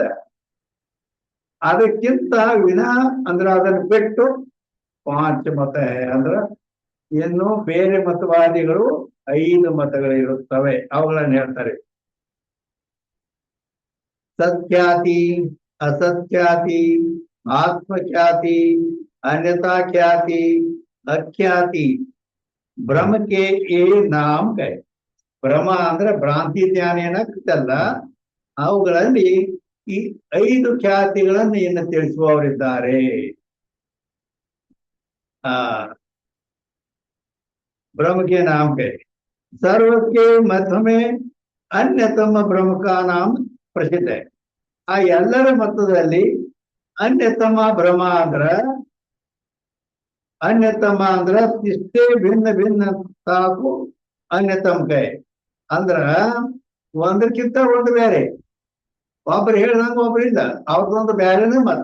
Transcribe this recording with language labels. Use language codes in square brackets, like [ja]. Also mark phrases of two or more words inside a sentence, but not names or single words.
[kn] ಅದಕ್ಕಿಂತ ವಿನಾ ಅಂದ್ರೆ ಅದನ್ನು ಬಿಟ್ಟು ಪಾಂಚಮತ ಅಂದ್ರ ಇನ್ನು ಬೇರೆ ಮತವಾದಿಗಳು 5 ಮತಗಳಿರುತ್ತವೆ. ಅವುಗಳನ್ನು ಹೇಳ್ತಾರೆ. ಸತ್ಖ್ಯಾತಿ, [hi] असत्ख्याति, आत्मख्याति, अन्यथा ख्याति, अख्याति, ಭ್ರಮ के ये नाम है. [kn] ಭ್ರಮ ಅಂದ್ರೆ ಭ್ರಾಂತಿ ಜ್ಞಾನ ಏನಾಗ್ತಲ್ಲ, ಅವುಗಳಲ್ಲಿ ಈ 5 ಖ್ಯಾತಿಗಳನ್ನು ಇನ್ನು ತಿಳಿಸುವವರಿದ್ದಾರೆ. [hi] भ्रम के नाम है. सर्व के मत में अन्यतम भ्रम का नाम प्रसिद्ध है. [kn] ಆ ಎಲ್ಲರ ಮತದಲ್ಲಿ ಅನ್ಯತಮ ಭ್ರಮ ಅಂದ್ರ ಇಷ್ಟೇ ಭಿನ್ನ ಭಿನ್ನ ತಾಕು ಅನ್ಯತಮ ಕೈ ಅಂದ್ರ ಒಂದಕ್ಕಿಂತ ಒಂದು ಬೇರೆ. ಒಬ್ರು ಹೇಳ್ದಂಗ ಒಬ್ರಿಲ್ಲ, ಅವ್ರದೊಂದು ಬೇರೆನೇ ಮತ.